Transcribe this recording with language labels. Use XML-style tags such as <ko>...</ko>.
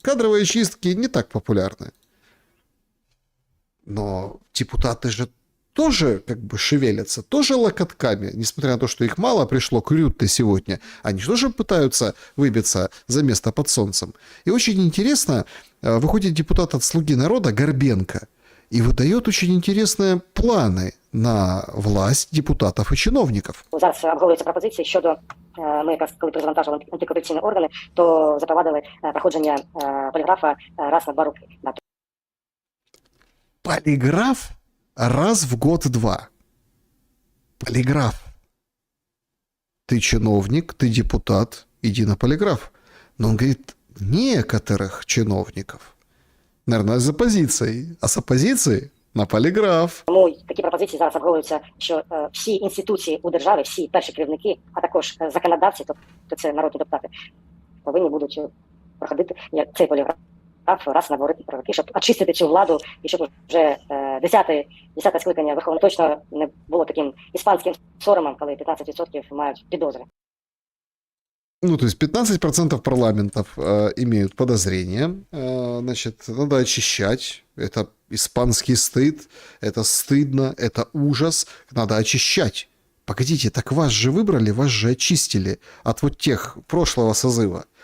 <ru>Кадровые чистки не так популярны. Но депутаты же тоже как бы шевелятся, тоже локотками, несмотря на то, что их мало пришло к Рютте сегодня, они тоже пытаются выбиться за место под солнцем. И очень интересно, выходит депутат от «Слуги народа» Горбенко и выдает очень интересные планы на власть</ru> <uk>депутатів і чиновників. Зараз обговорюються пропозиції щодо, ми якраз коли перезавантажили антикорупційні органи, то запровадили проходження поліграфа раз на 2 роки.</uk> <ru>Полиграф раз в год-два. Полиграф. Ты чиновник, ты депутат, иди на полиграф. Но он говорит, некоторых чиновников. Наверное,</ru> <uk>з опозицією. А з опозицією на поліграф. Тому такі пропозиції зараз обговорюються, що всі інституції у державі, всі перші керівники, а також законодавці, тобто це народні депутати, повинні будуть проходити цей поліграф раз на 2 роки, щоб очистити цю владу, і щоб вже 10-те скликання Верховної точно не було таким іспанським соромом, коли 15% мають підозри.</uk> <ru>Ну, то есть 15% парламентов имеют подозрения, значит, надо очищать, это испанский стыд, это стыдно, это ужас, надо очищать Погодите, так вас же выбрали, вас же очистили от вот тех прошлого созыва.</ru>